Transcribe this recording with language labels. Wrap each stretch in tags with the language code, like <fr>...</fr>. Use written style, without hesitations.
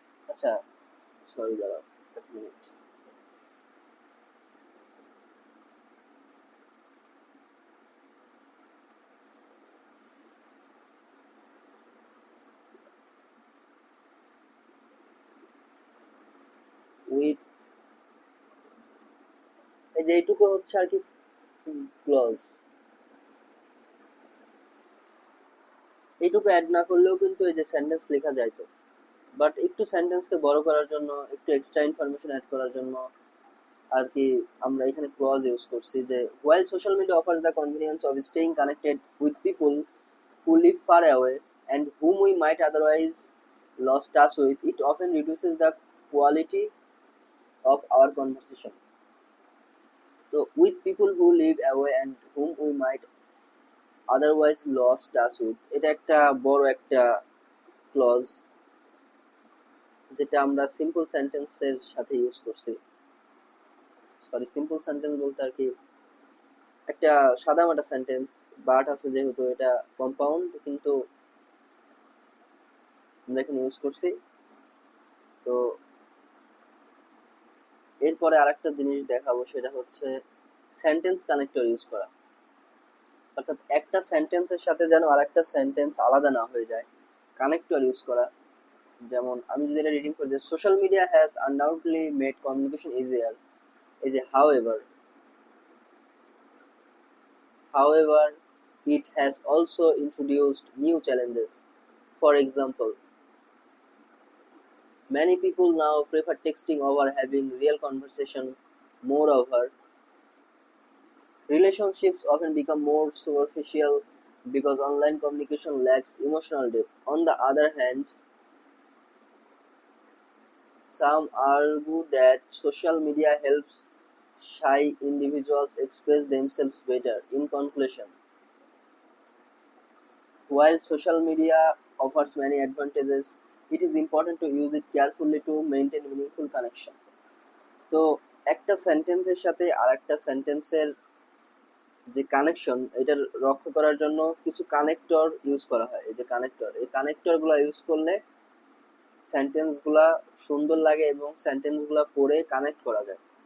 <bn>আচ্ছা সরি দাঁড়াও এক মিনিট, উইথ, এই যে এইটুকু হচ্ছে আর কি ক্লজ, এইটুকু অ্যাড না করলেও কিন্তু এই যে সেন্টেন্স লেখা যায়। তো বাট একটু সেন্টেন্সকে বড় করার জন্য, একটু এক্সট্রা ইনফরমেশন অ্যাড করার জন্য আর কি আমরা এখানে ক্লজ ইউজ করছি, যে</bn> <en>while social media offers the convenience of staying connected with people who live far away and whom we might otherwise lost touch with, it often reduces the quality of our conversation. So with people who live away and whom we might otherwise lost touch with,</en> <bn>এটা একটা বড় একটা clause যেটা আমরা simple সেন্টেন্সের সাথে use করছি। Sorry, simple sentence বলতে আর কি একটা সাদামাটা সেন্টেন্স, বাট আছে যেহেতু এটা কম্পাউন্ড, কিন্তু আমরা এখানে ইউজ করছি। তো এরপরে আরেকটা জিনিস দেখাবো সেটা হচ্ছে সেন্টেন্স কানেক্টর ইউজ করা, অর্থাৎ একটা সেন্টেন্সের সাথে যেন আরেকটা সেন্টেন্স আলাদা না হয়ে যায়, কানেক্টর ইউজ করা। যেমন আমি যদি এটা রিডিং করি যে</bn> <en>social media has undoubtedly made communication easier,</en> <bn>এই যে</bn> <en>however it has also introduced new challenges. For example, many people now prefer texting over having real conversation. Moreover, relationships often become more superficial because online communication lacks emotional depth. On the other hand, some argue that social media helps shy individuals express themselves better. In conclusion, while social media offers many advantages, it is important to use it carefully to maintain meaningful connection.</en> <bn>তো একটা সেন্টেন্সের সাথে আর একটা সেন্টেন্সের যে connection এটার রক্ষা করার জন্য কিছু কানেক্টর ইউজ করা হয়। এই যে কানেক্টর, এই কানেক্টর গুলা ইউজ করলে সেন্টেন্স গুলা সুন্দর লাগে এবং সেন্টেন্স গুলা পড়ে কানেক্ট করা যায়।</bn>